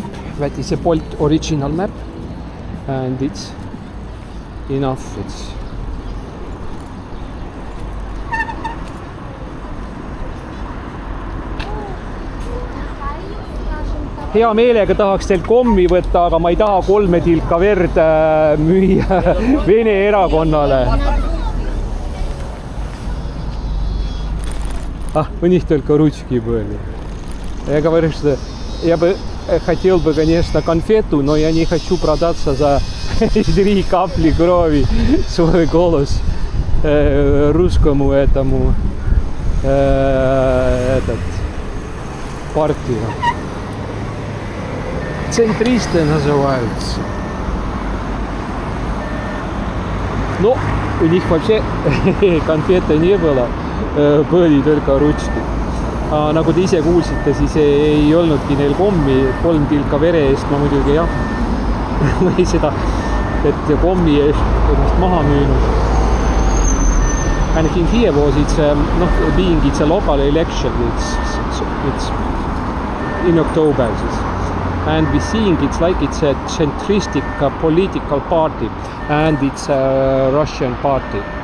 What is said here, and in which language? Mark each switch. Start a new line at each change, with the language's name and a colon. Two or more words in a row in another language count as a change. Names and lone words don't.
English: That is a Bolt original map, and it's enough.
Estonian: It's hea meelega tahaks teilt kommi võtta, aga ma ei taha 3 tilka verd müüa Vene erakonnale.
Russian: У них только ручки были. Я говорю, что я бы хотел бы, конечно, конфету, но я не хочу продаться за 3 капли крови свой голос русскому этому партию. Центристы называются. Но у них вообще конфеты не было, были только ручки.
Estonian: Nagu te ise kuulsite, siis ei olnudki neil kommi, 3 tilka vere eest ma muidugi jah, või seda, et kommi eest ennast maha müünud.
English: And in here was it's being it's a local election, it's in October. And we're seeing it's like it's a centristic political party, and it's a Russian party.